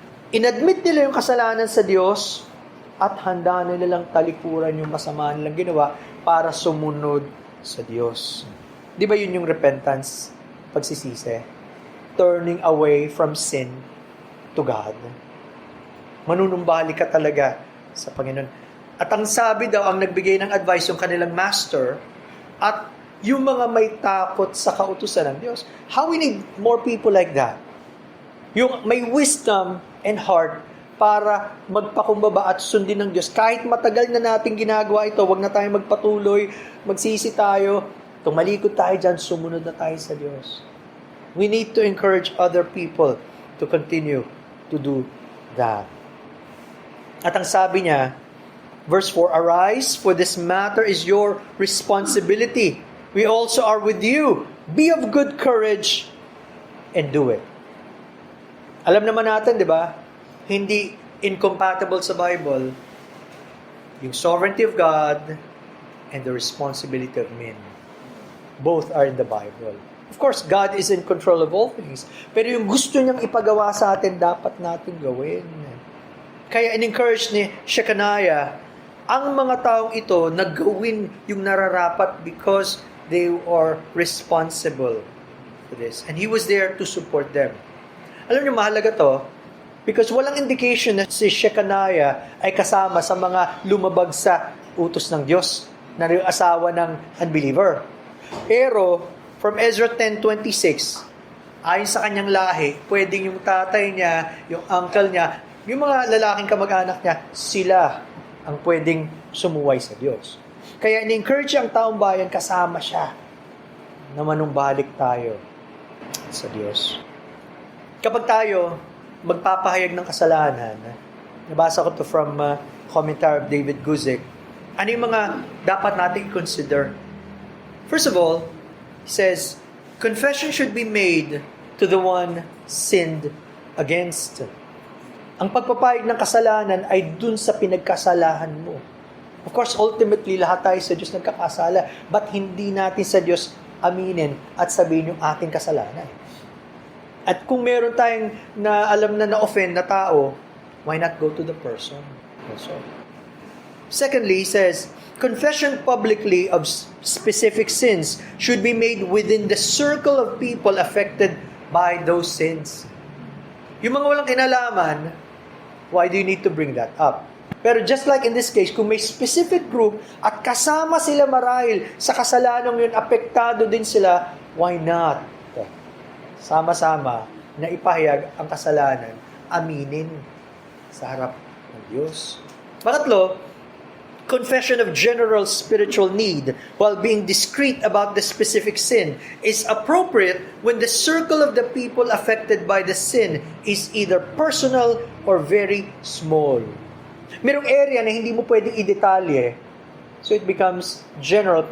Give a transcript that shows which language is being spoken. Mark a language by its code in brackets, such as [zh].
[tl] Inadmit nila yung kasalanan sa Diyos at handa nilang talikuran yung masama nilang ginawa para sumunod sa Diyos. Di ba yun yung repentance? Pagsisisi. [en] Turning away from sin to God. [tl] Manunumbalik ka talaga sa Panginoon. At ang sabi daw, ang nagbigay ng advice yung kanilang master at yung mga may takot sa kautusan ng Diyos. [en] How we need more people like that? [tl] Yung may [en] wisdom and heart [tl] para magpakumbaba at sundin ng Diyos. Kahit matagal na natin ginagawa ito, wag na tayong magpatuloy, magsisi tayo, tumalikod tayo dyan, sumunod na tayo sa Diyos. [en] We need to encourage other people to continue to do that. [tl] At ang sabi niya, [en] verse 4, "Arise, for this matter is your responsibility. We also are with you. Be of good courage and do it." [tl] Alam naman natin, di ba? Hindi [en] incompatible sa Bible yung sovereignty of God and the responsibility of men. Both are in the Bible. Of course, God is in control of all things. [tl] Pero yung gusto niyang ipagawa sa atin, dapat natin gawin. Kaya in-encourage ni Shechaniah, ang mga taong ito, naggawin yung nararapat [en] because they are responsible for this. And he was there to support them. [tl] Alam niyo, mahalaga to, Because walang indication na si Shecaniah ay kasama sa mga lumabag sa utos ng Diyos na yung asawa ng unbeliever. Pero, from Ezra 10:26, ayon sa kanyang lahi, pwedeng yung tatay niya, yung uncle niya, yung mga lalaking kamag-anak niya, sila ang pwedeng sumuway sa Diyos. Kaya ni-encourage ang taong bayan, kasama siya na manumbalik tayo sa Diyos. Kapag tayo magpapahayag ng kasalanan, nabasa ko to from commentary of David Guzik, ano yung mga dapat natin consider? [en] First of all, he says, confession should be made to the one sinned against. [tl] Ang pagpapahayag ng kasalanan ay dun sa pinagkasalahan mo. [en] Of course, ultimately, [tl] lahat tayo sa Diyos nagkakasala, but hindi natin sa Diyos aminin at sabihin yung ating kasalanan. At kung meron tayong na alam na na-offend na tao, [en] why not go to the person also? Secondly, he says, confession publicly of specific sins should be made within the circle of people affected by those sins. [tl] Yung mga walang kinalaman, [en] why do you need to bring that up? [tl] Pero [en] just like in this case, [tl] kung may specific group at kasama sila marahil sa kasalanan yun, apektado din sila, [en] why not? [tl] Sama-sama na ipahayag ang kasalanan, aminin sa harap ng Diyos. [en] Pangatlo, confession of general spiritual need while being discreet about the specific sin is appropriate when the circle of the people affected by the sin is either personal or very small. [tl] Merong area na hindi mo pwedeng i-detalye, [en] so it becomes general.